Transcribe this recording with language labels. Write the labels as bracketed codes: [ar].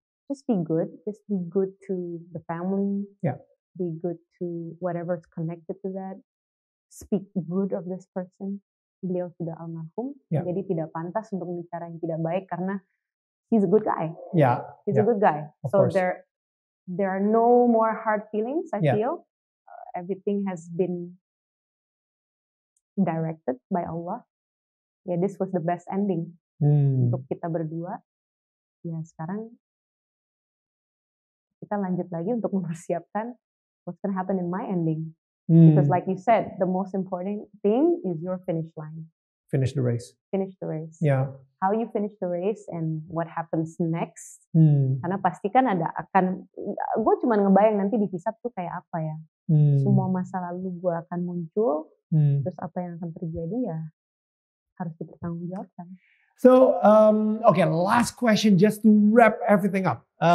[en] Just be good to the family. Yeah. Be good to whatever's connected to that. Speak good of this person. [id] Beliau sudah almarhum, jadi tidak pantas untuk bicara yang tidak baik karena [en] he's a good guy. Yeah. He's a good guy. So there are no more hard feelings, I feel. Everything has been directed by Allah. This was the best ending [id] untuk kita berdua. Ya sekarang kita lanjut lagi untuk mempersiapkan [en] what's going to happen in my ending. Because like you said, the most important thing is your finish line. Finish the race. Finish the race. Yeah. How you finish the race and what happens next. [id] Karena pasti kan gue cuma ngebayang nanti di hisab tuh kayak apa ya. Semua masa lalu gue akan muncul, terus apa yang akan terjadi ya harus dipertanggungjawabkan. [en] So, okay, last question just to wrap everything up.